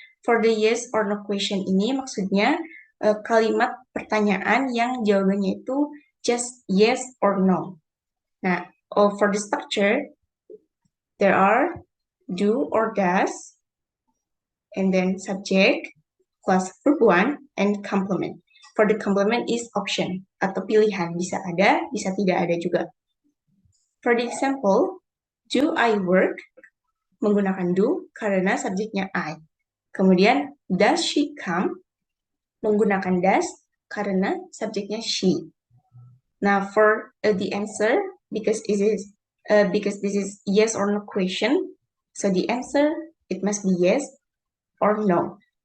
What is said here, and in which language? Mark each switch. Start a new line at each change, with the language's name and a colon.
English: For the yes or no question
Indonesian: ini maksudnya kalimat pertanyaan yang jawabannya itu
English: just yes or no. Nah, for the structure, there are do or does, and then subject plus verb 1 and complement. For the complement is option
Indonesian: atau pilihan, bisa ada, bisa tidak ada juga.
English: For the example, do I work?
Indonesian: Menggunakan do karena subjeknya I. Kemudian,
English: does she come?
Indonesian: Menggunakan does karena subjeknya she.
English: Now, for the answer, because this is yes or no question, so the answer, it must be yes or no.